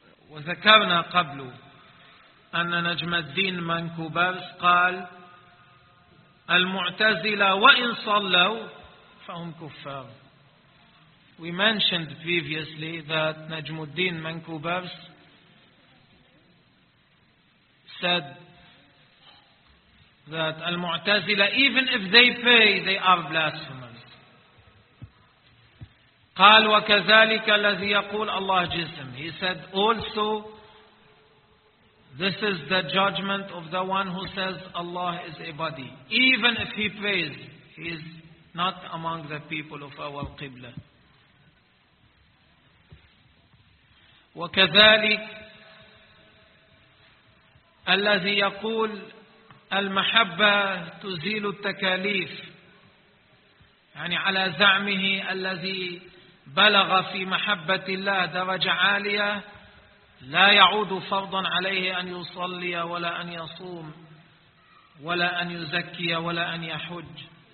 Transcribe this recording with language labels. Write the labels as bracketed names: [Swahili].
[Arabic] وذكرنا قبل أن نجم الدين منكوبرس قال المعتزلة وإن صلوا فهم كفار. [English] We mentioned previously that نجم الدين منكوبرس said that المعتزلة even if they pray they are blasphemers. [Arabic] قال وكذلك الذي يقول الله جسم. [English] He said also this is the judgment of the one who says Allah is a body. Even if he prays, he is not among the people of our qibla. [Arabic] وكذلك الذي يقول المحبة تزيل التكاليف، يعني على زعمه الذي بلغ في محبة الله درجة عالية لا يعود فرضا عليه أن يصلي ولا أن يصوم ولا أن يزكي ولا أن يحج.